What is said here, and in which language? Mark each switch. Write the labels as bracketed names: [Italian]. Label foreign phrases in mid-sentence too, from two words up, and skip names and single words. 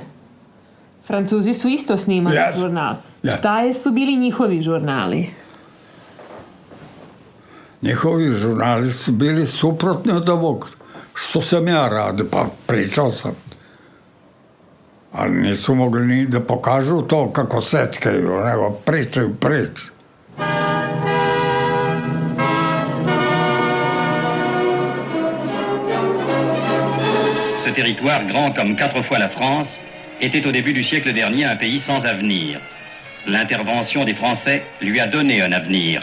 [Serbian] Francuzi su isto snimali žurnal. Šta su bili njihovi žurnali? Njihovi žurnali su bili suprotni od ovog što sam ja radio, pa pričao sam. Ali nisu mogli ni da pokažu to kako seckaju, nego pričaju priču. [French] Ce territoire, grand comme 4 fois la France, était au début du siècle dernier un pays sans avenir. L'intervention des Français lui a donné un avenir.